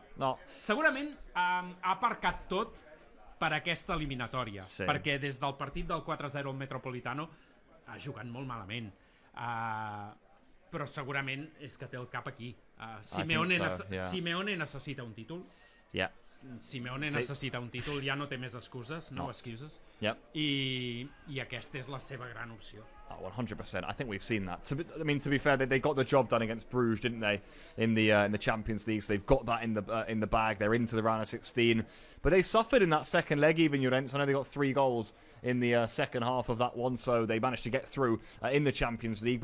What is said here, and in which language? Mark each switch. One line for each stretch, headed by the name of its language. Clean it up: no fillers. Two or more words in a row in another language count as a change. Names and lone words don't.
Catalan: Segurament ha aparcat tot per aquesta eliminatòria, perquè des del partit del 4-0 al Metropolitano ha jugat molt malament. Però segurament és que té el cap aquí. Simeone necessita un títol. Simeone necessita un títol, ja no té més excuses, no excuses. I aquesta és la seva gran opció.
English: 100%. I think we've seen that. To be fair, they got the job done against Bruges, didn't they? In the Champions League, so they've got that in the bag. They're into the round of 16, but they suffered in that second leg. Even Juventus, I know they got 3 goals in the second half of that one, so they managed to get through in the Champions League.